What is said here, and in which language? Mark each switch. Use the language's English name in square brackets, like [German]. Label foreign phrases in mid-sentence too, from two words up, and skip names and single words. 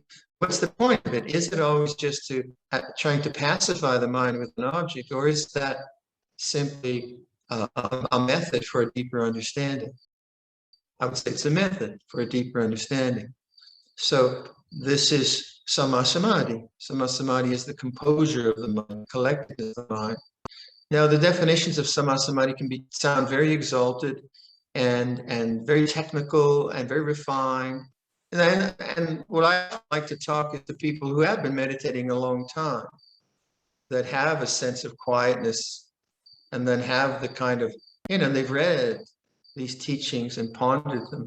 [English] What's the point of it? Is it always just trying to pacify the mind with an object, or is that simply a method for a deeper understanding? I would say it's a method for a deeper understanding. So this is samma-samadhi. Samma-samadhi is the composure of the mind, collectedness of the mind. Now, the definitions of samma-samadhi can sound very exalted and very technical and very refined. And what I like to talk is to people who have been meditating a long time, that have a sense of quietness, and then have the kind of, they've read these teachings and pondered them.